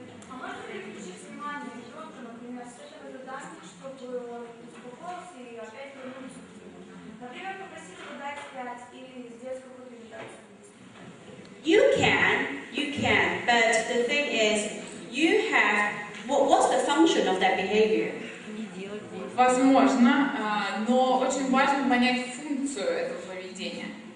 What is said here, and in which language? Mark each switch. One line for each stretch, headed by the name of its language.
Russian: А можно ли включить внимание ребенка, например, с этого задания, чтобы он успокоился и опять вернулся к нему? Например, попросить его дать 5 или сделать какую-то медитацию.
English: You can, but the thing is, you have. What's the function of that behavior?
Russian: Возможно, но очень важно понять функцию этого поведения.